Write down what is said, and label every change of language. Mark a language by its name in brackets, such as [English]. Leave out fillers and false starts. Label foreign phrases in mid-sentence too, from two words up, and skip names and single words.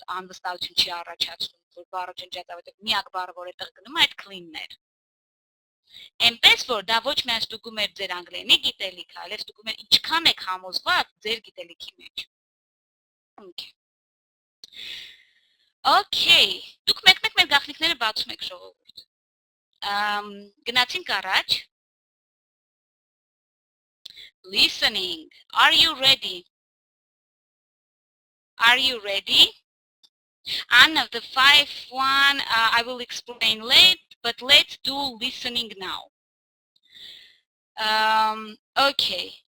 [Armenian] անվստահություն չի առաջացնում, որ բառը ջնջած է, միակ բառը, որ այդտեղ գնում է, այդ clean-ն էր։ Այնպես որ դա ոչ միայն ստուգում էր ձեր անգլերենի գիտելիքը, այլև ստուգում էր ինչքան եք համոզված ձեր գիտելիքի մեջ։ Okay, դուք մեկ-մեկ մեր գաղտնիքները բացում եք ժողովուրդ։ Գնացինք առաջ։ Listening. [English] Are you ready? Are you ready? Anna, the 5-1 I will explain late, but let's do listening now. Okay.